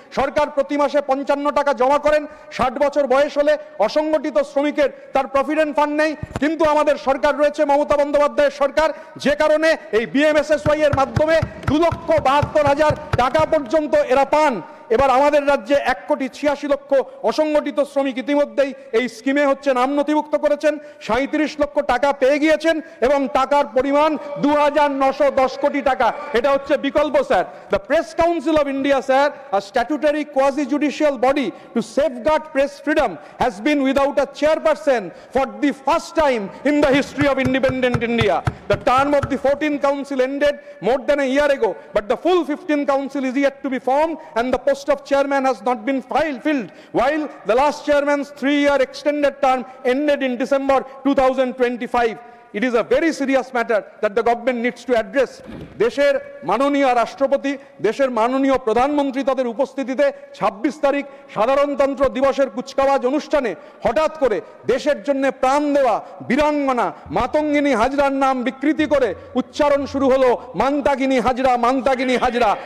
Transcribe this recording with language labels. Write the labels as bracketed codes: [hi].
[bn] সরকার প্রতি মাসে 55 টাকা জমা করেন। 60 বছর বয়স হলে অসংগঠিত শ্রমিকের তার প্রভিডেন্ট ফান্ড নেই, কিন্তু আমাদের সরকার রয়েছে, মমতা বন্দ্যোপাধ্যায়ের সরকার, যে কারণে এই বিএমএসএসওয়াই এর মাধ্যমে 2,72,000 টাকা পর্যন্ত এরা পান। এবার আমাদের রাজ্যে 1,86,00,000 অসংগঠিত শ্রমিক ইতিমধ্যেই এই স্কিমে নাম নথিভুক্ত করেছেন, 37 লক্ষ টাকা পেয়ে গিয়েছেন এবং টাকার পরিমাণ 2,910 কোটি টাকা। এটা হচ্ছে বিকল্প sir. [en] The press council of India sir, a statutory quasi-judicial body to safeguard press freedom, has been without a chairperson for the first time in the history of independent India. The term of the 14th council ended more than a year ago, but the full 15th council is yet to be formed and the post of chairman has not been filled, while the last chairman's 3-year extended term ended in December 2025. It is a very serious matter that the government needs to address. [bn] দেশের মাননীয় রাষ্ট্রপতি, দেশের মাননীয় প্রধানমন্ত্রী তাদের উপস্থিতিতে 26 তারিখ সাধারণতন্ত্র দিবসের কুচকাওয়াজ অনুষ্ঠানে হঠাৎ করে দেশের জন্য প্রাণ দেওয়া বীরাঙ্গনা মাতঙ্গিনী হাজরার নাম বিকৃতি করে উচ্চারণ শুরু হলো মান্তাগিনী হাজরা, মান্তাগিনী হাজরা।